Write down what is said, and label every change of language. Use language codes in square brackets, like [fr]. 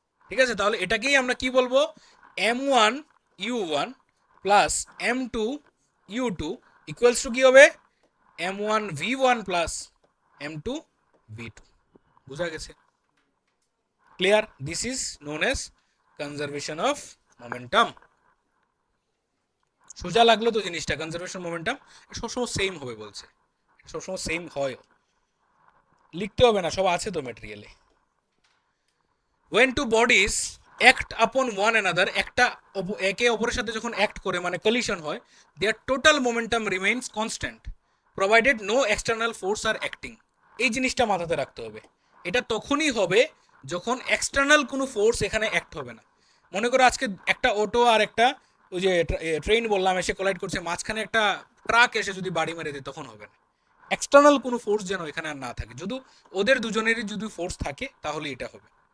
[bn] ঠিক আছে, তাহলে এটাকেই আমরা কি বলবো, m1u1 plus m2u2 equals to কি হবে, m1v1 প্লাস m2v2। বুঝা গেছে? Clear? [en] This is known as conservation of momentum. [bn] সোজা লাগলো তো জিনিসটা? কনজারভেশন মোমেন্টাম সবসময় সেম হবে বলছে, সবসময় সেম হয়, লিখতে হবে না, সব আছে তো ম্যাটেরিয়ালে। [en] when two bodies act upon one another, [bn] একটা একে অপরের সাথে যখন অ্যাক্ট করে মানে কলিশন হয়, [en] their total momentum remains constant provided no external force are acting। [bn] এই জিনিসটা মাথাতে রাখতে হবে। এটা তখনই হবে যখন এক্সটার্নাল কোনো ফোর্স এখানে অ্যাক্ট হবে না। মনে করো আজকে একটা অটো আর একটা ওই যে ট্রেন বললাম এসে কোলাইড করছে, মাঝখানে একটা ট্রাক এসে যদি বাড়ি মেরে দেয় তখন হবে না। এক্সটার্নাল কোনো ফোর্স যেন এখানে আর না থাকে, যদি ওদের দুজনেরই যদি ফোর্স থাকে তাহলে এটা হবে।